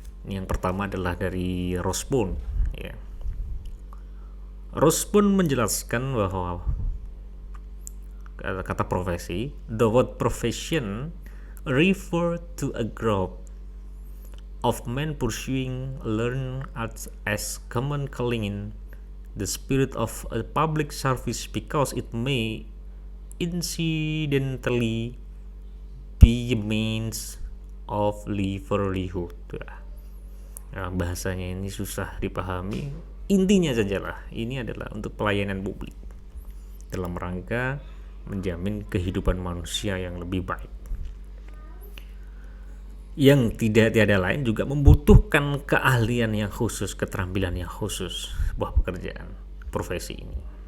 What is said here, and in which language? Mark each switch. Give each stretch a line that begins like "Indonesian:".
Indonesian: Yang pertama adalah dari Rospun. Ya. Rospun menjelaskan bahwa kata profesi,
English: the word profession refer to a group of men pursuing learn as common calling in the spirit of a public service because it may incidentally be a means of livelihood.
Indonesian: Nah, bahasanya ini susah dipahami. Intinya sajalah, ini adalah untuk pelayanan publik dalam rangka menjamin kehidupan manusia yang lebih baik. Yang tiada lain juga membutuhkan keahlian yang khusus, keterampilan yang khusus sebuah pekerjaan, profesi ini.